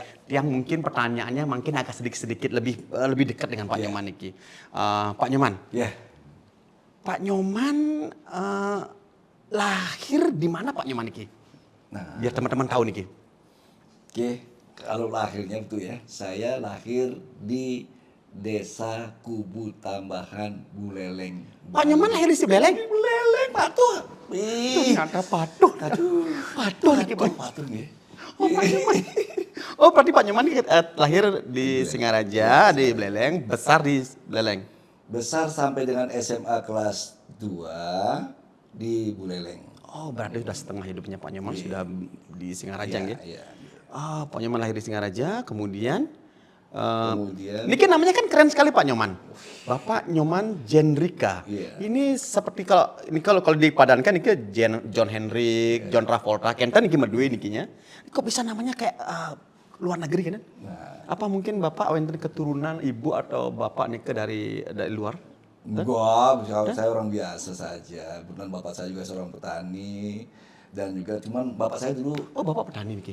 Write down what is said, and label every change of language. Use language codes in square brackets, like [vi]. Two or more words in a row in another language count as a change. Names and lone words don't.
[id] Yang mungkin pertanyaannya mungkin agak sedikit lebih dekat dengan Pak Nyoman niki. Pak Nyoman. Ya. Pak Nyoman lahir di mana Pak Nyoman niki? Nah, Biar teman-teman tahu niki. oke, kalau lahirnya itu ya, saya lahir di Desa Kubu Tambahan Buleleng. Pak Nyoman lahir di Sibeleng? Di Buleleng, Patuh. Ternyata patuh. Patuh niki Pak. Patuh nggih. Oh, Pak Nyoman. Oh, berarti Pak Nyoman lahir di Singaraja, di Buleleng, besar di Buleleng. Besar sampai dengan SMA kelas 2 di Buleleng. Oh, berarti sudah setengah hidupnya Pak Nyoman sudah di Singaraja Iya, gitu. iya. Ah, Pak Nyoman lahir di Singaraja, kemudian Kemudian niki namanya kan keren sekali Pak Nyoman. Bapak Nyoman Jendrika. Iya. Ini seperti kalau dipadankan niki John Hendrik, John Travolta, [ban] kenten niki medue nikinya. [id] Kok bisa namanya kayak luar negeri kan? Nah. Apa mungkin Bapak wenten keturunan ibu atau bapak niki dari luar? enggak, saya orang biasa saja. Kebetulan bapak saya juga seorang petani dan juga cuman bapak saya dulu Oh, Bapak petani niki.